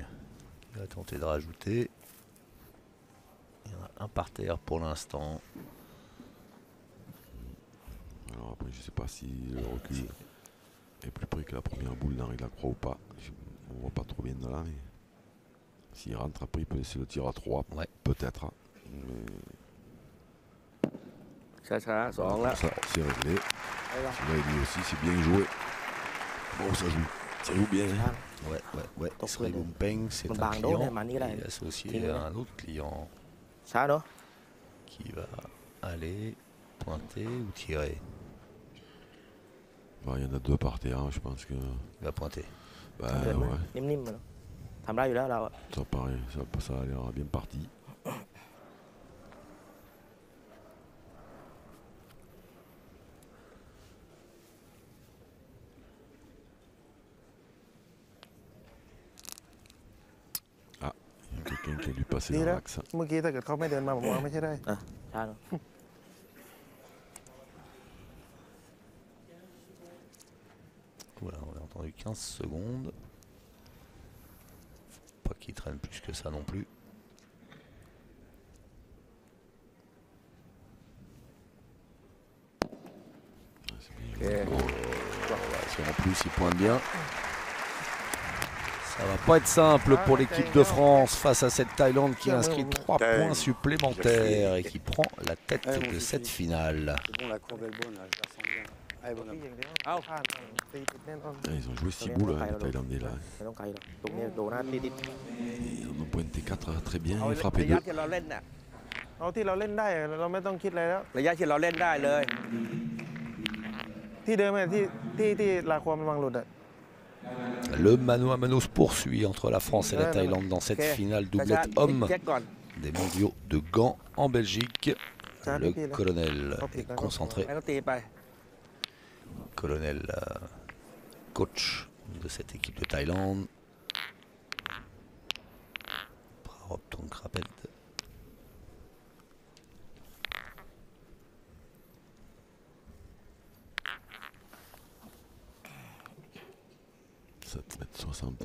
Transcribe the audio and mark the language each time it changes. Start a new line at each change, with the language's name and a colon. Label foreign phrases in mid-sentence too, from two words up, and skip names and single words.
French: Il va tenter de rajouter. Il y en a un par terre pour l'instant. Alors après, je sais pas si le recul est plus près que la première boule d'Henri Lacroix ou pas. On voit pas trop bien de là, mais s'il rentre après, il peut laisser le tir à 3. Ouais. Peut-être. Hein. Mais
Thai: ช้าๆสองแล้ว
French: ça, c'est réglé. Celui-là, il dit aussi, c'est bien joué. Bon, ça joue. Ça joue bien. Hein. Ouais, ouais, ouais. Donc, Sri ouais. Bumpeng, c'est Bon, un bah, non, client mais Mani, là, qui est il- associé il- à un autre client
Thai: ช้าเนาะ
French: qui va aller pointer ou tirer. Bah, il y en a deux par terre, hein, je pense que. Il va pointer. Bah,
Thai: เดินไหม
French: ouais,
Thai: นิ่มๆมาเนาะทำได้อยู่แล้วเราอะ
French: ça paraît, ça a l'air bien parti. Ah, il y a quelqu'un qui a dû passer Đi dans đó. l'axe.
Thai: เมื่อกี้ถ้าเกิดเขาไม่เดินมาผมว่าไม่ใช่ได้ ช้าเนาะ
French: Voilà, on a entendu 15 secondes. Faut pas qu'il traîne plus que ça non plus. C'est bien
Thai: โอ
French: joué.
Thai: เค
French: Voilà, si en plus il pointe bien. Ça va pas être simple pour l'équipe de France face à cette Thaïlande qui inscrit 3 points supplémentaires et qui prend la tête de cette finale. C'est bon, la courbe est bonne, là, je la sens bien. Elle est bonne.
Thai: ที่อย่างเดียว เอ้า พลาดตีติดแน่นอน
French: Ah, ils ont joué 6 boules, hein, les Thaïlandais là.
Thai: ไม่ต้องไกลหรอกตรงเนี้ยโดนหน้าติด
French: Ils en ont pointé 4 très bien,
Thai: ๆเอา
French: ils frappaient
Thai: ระยะ
French: 2.
Thai: ที่เราเล่นน่ะ เอาที่เราเล่นได้เราไม่ต้องคิดอะไรแล้ว ระยะที่เราเล่นได้เลย ที่เดิมเนี่ยที่ลาความระวังหลุดอะ
French: Le mano à mano se poursuit entre la France et la Thaïlande dans cette Ok. finale
Thai: ช้า
French: doublette ๆ homme
Thai: เช็คก่อน
French: des mondiaux de Gand en Belgique. Ça a Le piqué, là. colonel Oh, putain, est concentré.
Thai: ไม่ต้องตีไป
French: Colonel coach de cette équipe de Thaïlande. Prarop Tongkrapet. Sept mètres 60.